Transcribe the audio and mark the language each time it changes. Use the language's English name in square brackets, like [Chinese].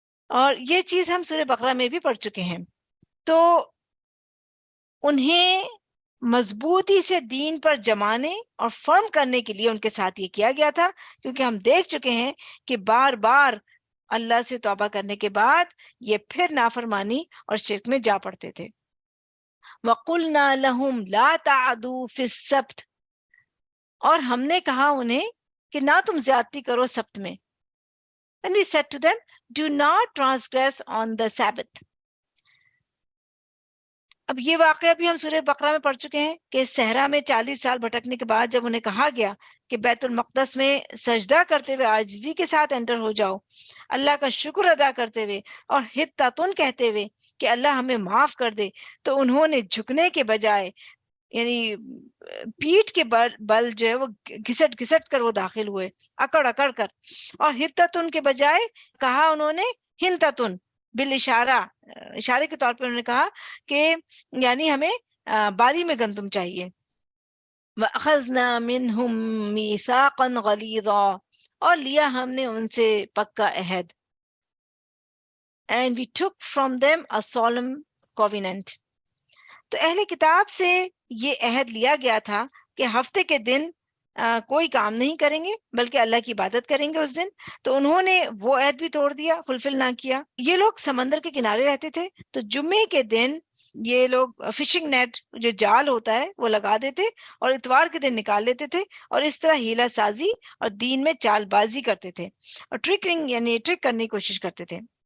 [Urdu] اور یہ چیز ہم سورہ بقرہ میں بھی پڑھ چکے ہیں. تو انہیں مضبوطی سے دین پر جمانے اور فرم کرنے کے لیے ان کے ساتھ یہ کیا گیا تھا، کیونکہ ہم دیکھ چکے ہیں کہ بار بار اللہ سے توبہ کرنے کے بعد یہ پھر نافرمانی اور شرک میں جا پڑتے تھے. [Arabic] وَقُلْنَا لَهُمْ لَا تَعْدُوا فِي السَّبْتِ، [Urdu] اور ہم نے کہا انہیں کہ نہ تم زیادتی کرو سبت میں. [English] And we said to them, do not transgress on the Sabbath. [Urdu] اب یہ واقعہ بھی ہم سورہ بقرہ میں پڑھ چکے ہیں کہ صحرا میں 40 سال بھٹکنے کے بعد جب انہیں کہا گیا کہ بیت المقدس میں سجدہ کرتے ہوئے عاجزی کے ساتھ انٹر ہو جاؤ، اللہ کا شکر ادا کرتے ہوئے اور حتتن کہتے ہوئے کہ اللہ ہمیں معاف کر دے، تو انہوں نے جھکنے کے بجائے یعنی پیٹھ کے بل جو ہے وہ گھسٹ گھسٹ کر وہ داخل ہوئے، اکڑ اکڑ کر. اور حتتن کے بجائے کہا انہوں نے ہنتتن، بالاشارہ، اشارے کے طور پہ انہوں نے کہا کہ یعنی ہمیں باری میں گندم چاہیے. [Arabic] وَأَخَذْنَا مِنْهُمْ مِيثَاقًا غَلِيظًا، [Urdu] اور لیا ہم نے ان سے پکا عہد. [English] And we took from them a solemn covenant. [Urdu] تو اہل کتاب سے یہ عہد لیا گیا تھا کہ ہفتے کے دن کوئی کام نہیں کریں گے بلکہ اللہ کی عبادت کریں گے اس دن. تو انہوں نے وہ عہد بھی توڑ دیا، فلفل نہ کیا. یہ لوگ سمندر کے کنارے رہتے تھے، تو جمعے کے دن یہ لوگ فشنگ نیٹ جو جال ہوتا ہے وہ لگا دیتے اور اتوار کے دن نکال لیتے تھے، اور اس طرح ہیلا سازی اور دین میں چال بازی کرتے تھے اور ٹرکنگ یعنی ٹرک کرنے کی کوشش کرتے تھے.